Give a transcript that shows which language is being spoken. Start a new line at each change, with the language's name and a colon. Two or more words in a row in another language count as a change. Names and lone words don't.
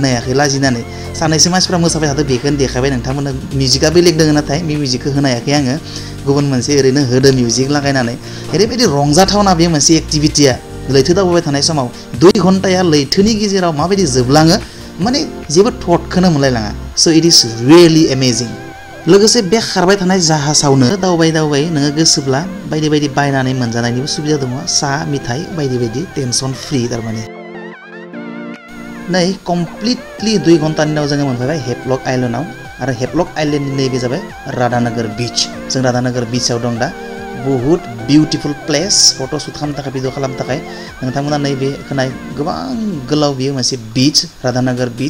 Bodo: हायाखै लाजिनानै सानैसो मानसिफ्रा मोसाबाय थादों बेखौनो देखायबाय नोंथांमोननो मिउजिकआ बेलेग दोङो नाथाय बे मिउजिकखौ होनो हायाखै आङो गुबुन मोनसे ओरैनो होदो मिउजिक लागायनानै ओरैबायदि रंजाथावना बे मोनसे एक्टिभिटिया लैथो दावबायबाय थानाय समाव 2 घन्टाया लैथोनि गेजेराव माबायदि जोबलाङो माने जेबो थटखौनो मोनलायलाङा स'
English: it is really amazing
Bodo: लोगोसे बे खारबाय थानाय जाहाजावनो दावबाय नोङो गोसोब्ला बायदि बायदि बायनानै मोनजानायनिबो सुबिदा दङ साहा मिथाइ बायदि बायदि
English: tension free
Bodo: थारमाने नै कमप्लिटलि 2 घन्टानि उनाव जोङो मोनफैबाय हेभलक आइलेन्डआव आरो हेभलक आइलेन्डनि नैबे जाबाय राधानगर बीच जों राधानगर बीचआव दं दा बहुत
English: beautiful place photo shoot
Bodo: खालामनो थाखाय भिडिअ खालामनो थाखाय नोंथांमोना नैबे खोनाय गोबां गोलाव बियो मोनसे बीच राधानगर बीच